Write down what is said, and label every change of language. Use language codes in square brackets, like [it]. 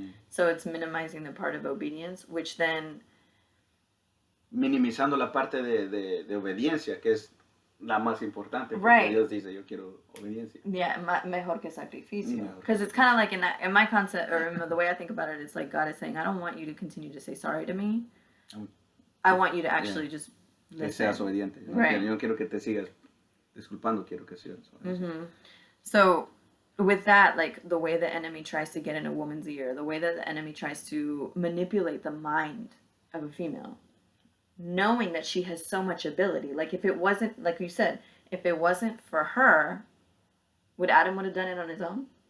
[en] So it's minimizing the part of obedience, which then... [es] Minimizando la parte de obediencia, que es la más importante, porque [en] right. [es] Dios dice, yo quiero obediencia. Yeah, mejor que sacrificio. [en] Because it's kind of like in my concept, or in the way I think about it, it's like God is saying, I don't want you to continue to say sorry to me. I want you to actually just listen. [es] Que seas obediente. [en] Right. [es] Yo no quiero que te sigas disculpando, quiero que seas obediente. [en] So with that, like the way the enemy tries to get in a woman's ear, the way that the enemy tries to manipulate the mind of a female, knowing that she has so much ability. Like if it wasn't, like you said, if it wasn't for her, would Adam would have done it on his own?